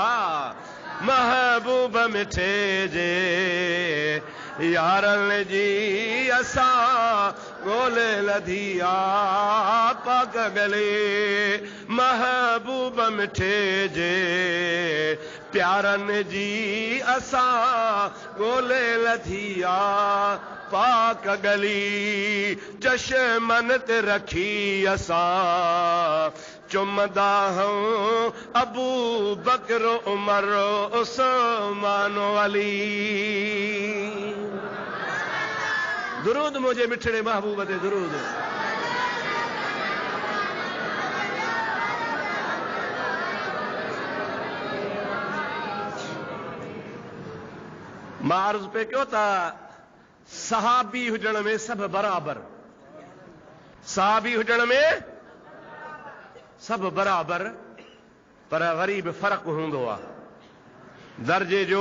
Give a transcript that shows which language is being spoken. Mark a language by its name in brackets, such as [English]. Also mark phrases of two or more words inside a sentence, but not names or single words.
[Sindhi] महबूब मिठे जे यारन जी असां ॻोल्हे लधी आ पाक गली। महबूब मिठे जे प्यारन जी असां ॻोल्हे लधी आ पाक गली। चश्मन ते रखी असां चुमदा हूं अबू बकर उमर उस्मान अली। दुरूद मुझे मिठड़े महबूब ते दुरूद। मां अर्ज़ पे कयो था सहाबी हुजण में सभु बराबर, सहाबी हुजण में सभु बराबर, पर वरी बि फ़र्क़ु हूंदो आहे दर्जे जो।